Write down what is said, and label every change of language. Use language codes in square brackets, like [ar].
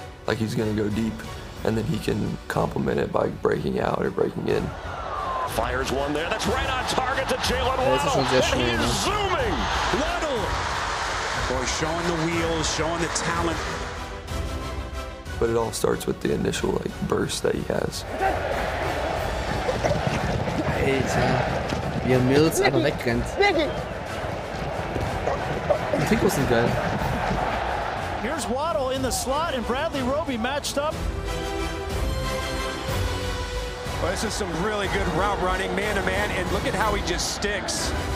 [en] Like he's gonna go deep, and then he can complement it by breaking out or breaking in. Fires one there. That's right on target to Jalen Waddle. And he is zooming. Waddle. Boy, showing the wheels, showing the talent. But it all starts with the initial burst that he has. [de] Alter, wie Mills einfach wegrennt. Die Trikots sind geil. [en] Here's Waddle in the slot and Bradley Roby matched up. Well, this is some really good route running, man-to-man, and look at how he just sticks.